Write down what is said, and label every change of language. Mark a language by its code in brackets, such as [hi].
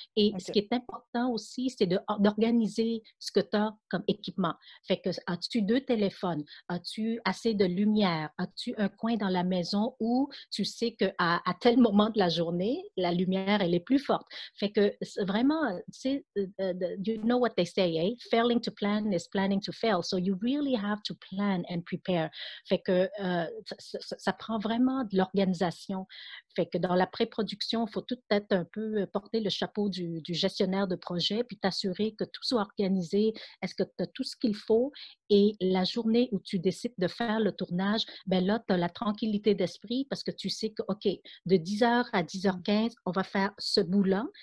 [fr] Et ce qui est important aussi, c'est d'organiser ce que tu as comme équipement. Fait que, as-tu 2 téléphones? As-tu assez de lumière? As-tu un coin dans la maison où tu sais qu'à tel moment de la journée, la lumière, elle est plus forte. Fait que vraiment, tu sais, [en] you know what they say, [fr] eh? [en] Failing to plan is planning to fail. So you really have to plan and prepare. [fr] Fait que ça prend vraiment de l'organisation. Fait que dans la pré-production, il faut tout être un peu porter le chapeau du gestionnaire de projet, puis t'assurer que tout soit organisé. Est-ce que tu as tout ce qu'il faut? Et la journée où tu décides de faire le tournage, ben là, tu as la tranquillité d'esprit parce que tu sais que, OK, de 10h à 10h15, on va faire ce bout-là.